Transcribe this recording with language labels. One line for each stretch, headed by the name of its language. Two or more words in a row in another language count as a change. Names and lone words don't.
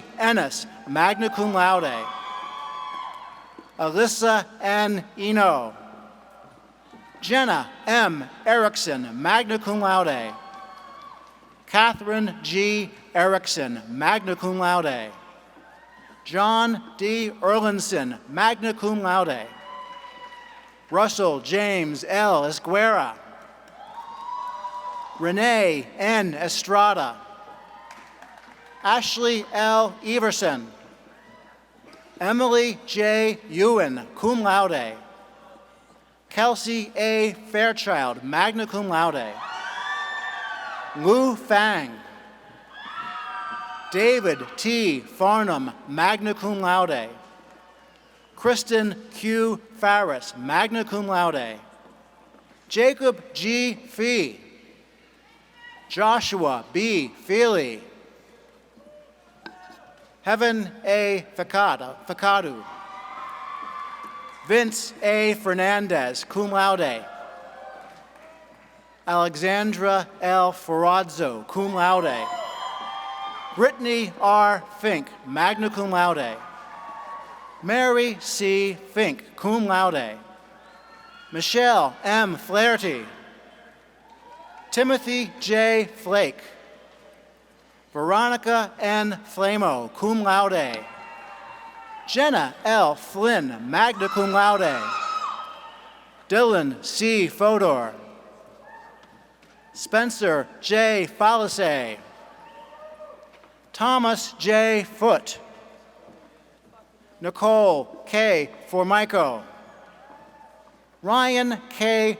English: Ennis,
Latin: magna cum laude,
English: Alyssa N. Eno, Jenna M. Erickson,
Latin: magna cum laude,
English: Catherine G. Erickson,
Latin: magna cum laude,
English: John D. Erlinson,
Latin: magna cum laude,
English: Russell James L. Esguerra, Renee N. Estrada, Ashley L. Everson, Emily J. Ewan,
Latin: cum laude,
English: Kelsey A. Fairchild,
Latin: magna cum laude,
English: Lu Fang, David T. Farnham,
Latin: magna cum laude,
English: Kristen Q. Farris,
Latin: magna cum laude,
English: Jacob G. Fee, Joshua B. Feely, Heaven A. Facadu, Vince A. Fernandez,
Latin: cum laude,
English: Alexandra L. Ferrazzo,
Latin: cum laude,
English: Brittany R. Fink,
Latin: magna cum laude,
English: Mary C. Fink,
Latin: cum laude,
English: Michelle M. Flaherty, Timothy J. Flake, Veronica N. Flamo,
Latin: cum laude,
English: Jenna L. Flynn,
Latin: magna cum laude,
English: Dylan C. Fodor, Spencer J. Falasay, Thomas J. Foote, Nicole K. Formico, Ryan K.